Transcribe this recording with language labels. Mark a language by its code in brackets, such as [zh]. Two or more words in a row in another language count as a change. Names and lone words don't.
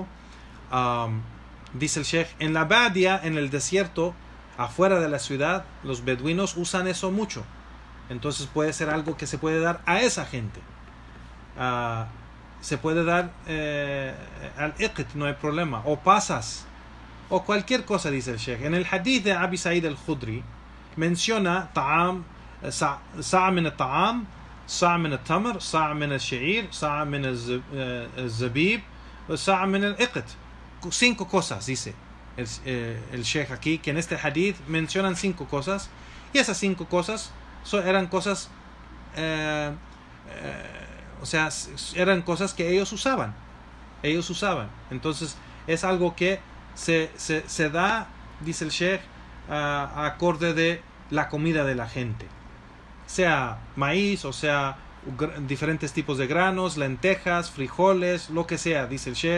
[es] Dice el Sheikh, en la Badia, en el desierto, afuera de la ciudad, los beduinos usan eso mucho. Entonces puede ser algo que se puede dar a esa gente. Se puede dar al iqt, no hay problema. O pasas, o cualquier cosa, dice el Sheikh. En el hadith de Abi Sa'id al-Khudri, menciona [ar] طعام، صاع من الطعام، صاع من التمر، صاع من الشعير، صاع من الزبيب، صاع من الأقط. [es] 5 cosas, dice el Sheikh aquí, que en este hadith mencionan 5 cosas, y esas 5 cosas eran cosas, o sea, eran cosas que ellos usaban. Entonces es algo que se da, dice el Sheikh, acorde de la comida de la gente, sea maíz, o sea diferentes tipos de granos, lentejas, frijoles, lo que sea, dice el Sheikh.